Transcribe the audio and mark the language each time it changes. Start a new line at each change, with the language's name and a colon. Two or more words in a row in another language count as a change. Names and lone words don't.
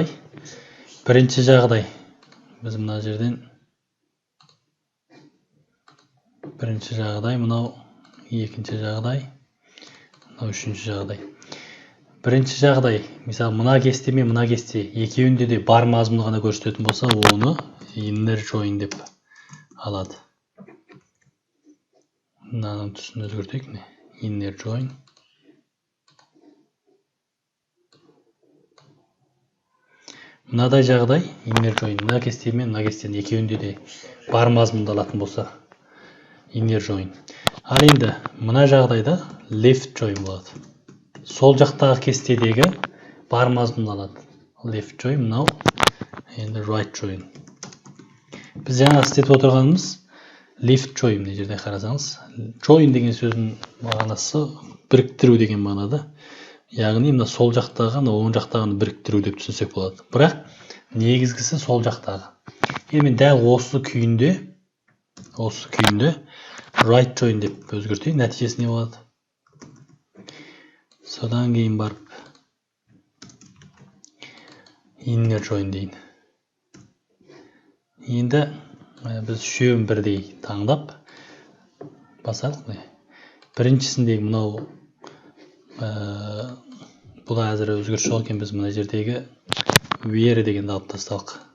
Kazakh: Бірінші жағдай біз мына жерден бірінші жағдай, мынау екінші жағдай, мынау үшінші жағдай. Бірінші жағдай, мысалы мына кесте мен мына кесте екеуінде де бар мазмұны ғана көрсететін болса, оны
English: inner join
Kazakh: деп алады. Мынаның түсін өзгертейік.
English: Inner join.
Kazakh: Мынадай жағдай,
English: inner join,
Kazakh: мына кесте мен мына кестенің екеуінде де бар мазмұнды алатын болса,
English: inner join.
Kazakh: Ал енді мына жағдайда
English: left join
Kazakh: болады. Сол жақтағы кестедегі бар мазмұнды алады.
English: Left join,
Kazakh: мынау енді
English: right join.
Kazakh: Біз жаңа істетіп отырғанымыз
English: left join
Kazakh: мына жерде қарасаңыз. Join деген сөздің мағынасы біріктіру деген мағынада. Яғни мына сол жақтағы, оң жақтағыны біріктіру деп түсінсек болады. Бірақ негізгісі сол жақтағы. Енді дәл осы күйінде
English: right join
Kazakh: деп өзгертейін. Нәтижесі не болады? Содан кейін барып
English: inner join
Kazakh: дейін. Енді біз үшеуін бірдей таңдап басалық. Біріншісіндегі мынау бұл әзір өзгеріс жоқ екен, біз мына жердегі where дегенді алып тасталық.